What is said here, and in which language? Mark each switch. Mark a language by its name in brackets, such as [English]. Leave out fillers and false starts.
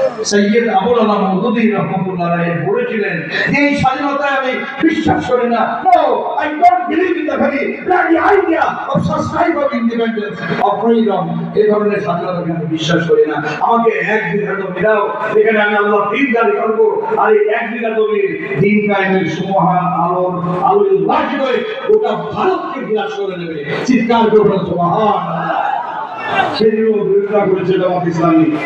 [Bangla] সৈয়দ আবুল আলা মওদুদী রাহমাতুল্লাহ আলাইহি বলেছিলেন যে এই স্বাধীনতায় আমি বিশ্বাস করি না। [English] No, I don't believe in the very bloody idea of society of independence of freedom. [Bangla] এই ধরনের স্বাধীনতাকে আমি বিশ্বাস করি না। আমাকে এক বিঘা জমি দাও, যেখানে আমি আল্লাহর দ্বীন জারি করব, আর এই এক বিঘা জমির দ্বীন কায়েমের সুমহান আলোয় উদ্ভাসিত হয়ে গোটা ভারতকে বিরাজ করে নেবে। চিৎকার করে সুবহানাল্লাহ। সেদিনও বিরোধিতা করেছে জামাত ইসলামী।